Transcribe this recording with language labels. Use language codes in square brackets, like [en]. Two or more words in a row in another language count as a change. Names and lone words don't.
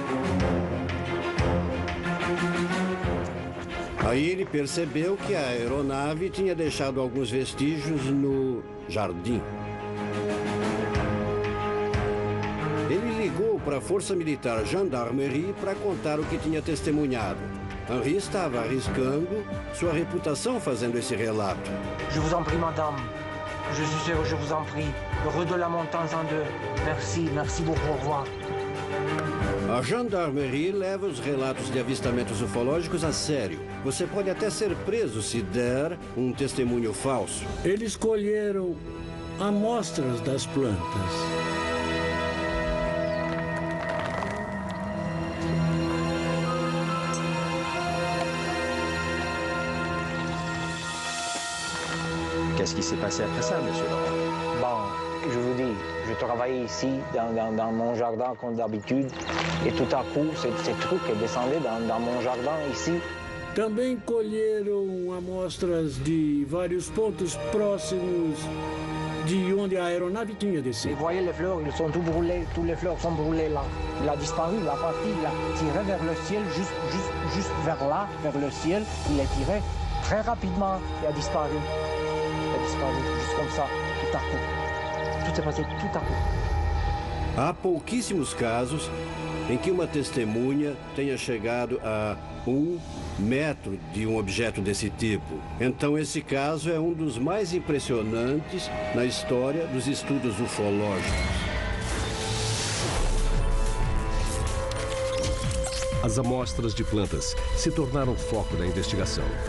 [pt] Aí ele percebeu que a aeronave tinha deixado alguns vestígios no jardim. Ele ligou para a Força Militar Gendarmerie para contar o que tinha testemunhado. Henry estava arriscando sua reputação fazendo esse relato. [fr] Je vous en prie, madame. Je suis heureux, je vous en prie. Heureux de la montagne en deux. Merci, merci beaucoup, au revoir. [pt] A Gendarmerie leva os relatos de avistamentos ufológicos a sério. Você pode até ser preso se der um testemunho falso. Eles colheram amostras das plantas. [fr] Qu'est-ce qui s'est passé après ça, monsieur Laurent? Bon, je vous dis, je travaillais ici, dans mon jardin comme d'habitude, et tout à coup, ces trucs descendaient dans mon jardin ici. [pt] Também colheram amostras de vários pontos próximos de onde a aeronave tinha [fr] Et [pt] descido. [fr] vous voyez les fleurs, ils sont tous brûlés, tous les fleurs sont brûlées là. Il a disparu, la partie, il a tiré vers le ciel, juste vers là, vers le ciel. Il a tiré très rapidement et a disparu. Il a disparu, juste comme ça, tout à coup. Tout s'est passé tout à coup. [pt] Há pouquíssimos casos em que uma testemunha tenha chegado a 1 metro de um objeto desse tipo. Então esse caso é um dos mais impressionantes na história dos estudos ufológicos. As amostras de plantas se tornaram foco da investigação.